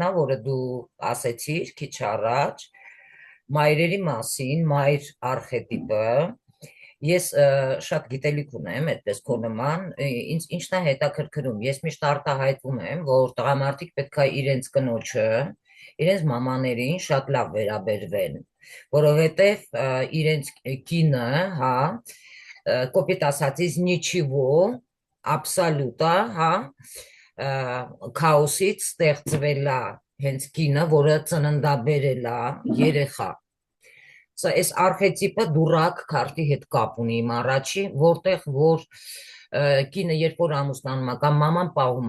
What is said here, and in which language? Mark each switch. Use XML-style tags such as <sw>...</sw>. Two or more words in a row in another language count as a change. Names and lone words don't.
<hy>է, որը դու ասեցիր քիչ առաջ, մայրերի մասին, մայր արխետիպը, ես շատ գիտելիք ունեմ, այդպես քո նման, ինչն է հետաքրքրում, ես միշտ արտահայտվում եմ, որ տղամարդիկ պետք է իրենց կնոջը, իրենց մամաներին շատ լավ վերաբերվեն, որովհետև իրենց կինը, հա, կոպիտ ասած,</hy> <ru>из ничего, абсолютно,</ru> <hy>հա, քաոսից ստեղծվել է հենց կինը, որը ծննդաբերել է երեխա։ Սա այս արխետիպը դուրակ քարտի հետ կապ ունի իմ առաջի, որտեղ որ կինը երբ որ ամուսնանում է կամ մաման պահում</hy>